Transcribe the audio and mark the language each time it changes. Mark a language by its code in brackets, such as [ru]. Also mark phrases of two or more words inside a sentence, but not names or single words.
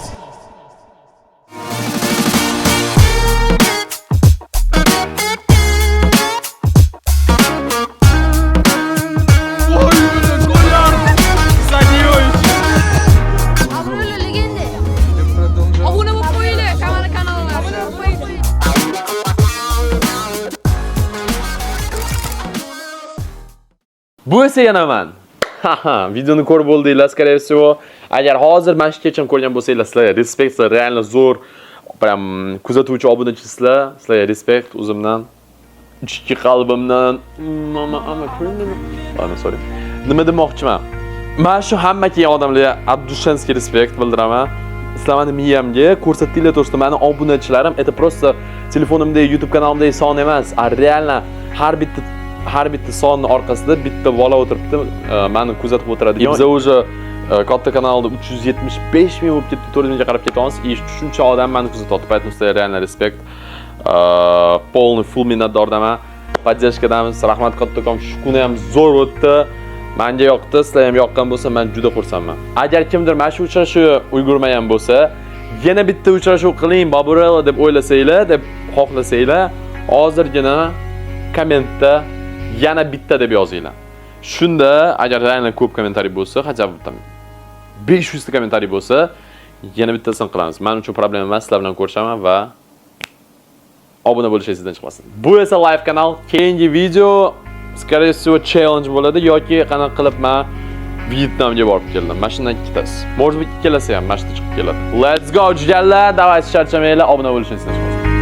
[uz] Obro'li legenda. Obuna bo'lib qo'yinglar, kanalga. Obuna bo'lib qo'ying. Bu esa yana men. Videoni ko'rib bo'ldinglar, [ru] скорее всего. [uz] Agar hozir mana shu kechani ko'rgan bo'lsanglar, sizlarga respekt, reально zo'r. Prям kuzatuvchi obunachi sizlarga respekt o'zimdan. Ichki qalbimdan. Sorry. Nima demoqchiman? Men shu hamma kelgan odamlarga abdushanskiy respekt bildiraman. Sizlar meni miyamga ko'rsatdinglar to'g'risida meni obunachilarim, [ru] это просто [uz] telefonimdagi YouTube kanalimdagi son emas, reально har bitta sonning orqasida bitta bola o'tiribdi, meni kuzatib o'tiradi. Biz уже katta kanalda 375 ming bo'lib ketdi, 400 mingga qarab ketyapmiz. Shuncha odam meni kuzatyapti. Поэтому sizlarga reально respekt. Полный full minnatdorman. Поддержкадamiz. Rahmat kattakon. Shu kuni ham zo'r o'tdi. Menga yoqdi, sizlar ham yoqqan bo'lsa, men juda xursandman. Agar kimdir mana shu uchrashuvga ulgurmagan bo'lsa, yana bitta uchrashuv qiling, Baburella deb o'ylasanglar, deb xohlasanglar, hozirgina kommentda yana bitta deb yozinglar. Shunda agar reально ko'p kommentariy bo'lsa, [ru] хотя бы там [uz] 500 ta kommentariy bo'lsa, yana bittasini qilamiz. Men uchun problema emas, sizlar bilan ko'rishaman va obuna bo'lish esingizdan chiqmasin. Bu esa live kanal. Keyingi video [ru] скорее всего [uz] challenge bo'ladi yoki qanaqa qilib men Vyetnamga borib keldim. Mashinadan ikkitasi. [ru] Может быть, [uz] ikkalasi ham mashina chiqib keladi. [en] Let's go [uz] jigarlar, давайте charchamanglar, obuna bo'lishni esingizdan chiqmasin.